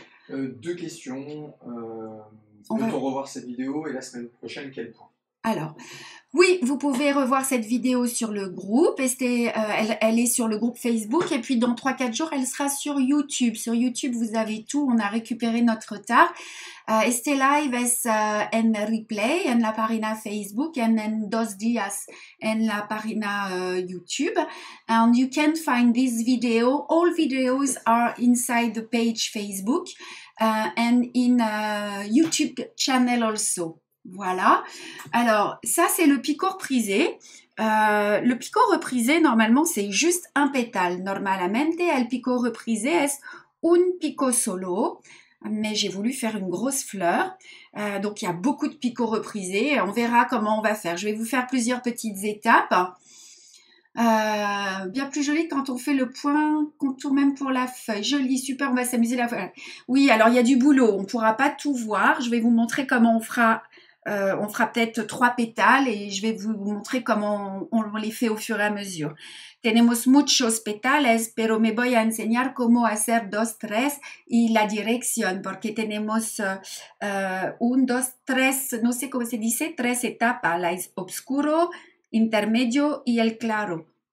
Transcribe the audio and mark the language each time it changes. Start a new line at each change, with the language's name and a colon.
French: 2 questions. Peut-on revoir cette vidéo et la semaine prochaine, quel point? Alors, oui, vous pouvez revoir cette vidéo sur le groupe. Elle est sur le groupe Facebook. Et puis, dans 3-4 jours, elle sera sur YouTube. Sur YouTube, vous avez tout. On a récupéré notre retard.
Spanish: Este live es en replay en la página Facebook and en 2 días en la página YouTube.
English: And you can find this video. All videos are inside the page Facebook and in YouTube channel also. Voilà.
French: Alors, ça, c'est le picot reprisé. Le picot reprisé, normalement, c'est juste un pétale.
Spanish: Normalmente, el picot reprisé es un picot solo.
French: Mais j'ai voulu faire une grosse fleur. Donc, il y a beaucoup de picots reprisés. On verra comment on va faire. Je vais vous faire plusieurs petites étapes. Bien plus joli quand on fait le point contour même pour la feuille. Joli, super, on va s'amuser la feuille. Oui, alors il y a du boulot, on ne pourra pas tout voir. Je vais vous montrer comment on fera peut-être 3 pétales et je vais vous montrer comment on les fait au fur et à mesure.
Spanish: Tenemos muchos petales, pero me voy a enseñar cómo hacer 2, 3 y la dirección, porque tenemos 1, 2, 3, no sé cómo se dice, 3 etapas, la es oscuro, intermedio y el claro.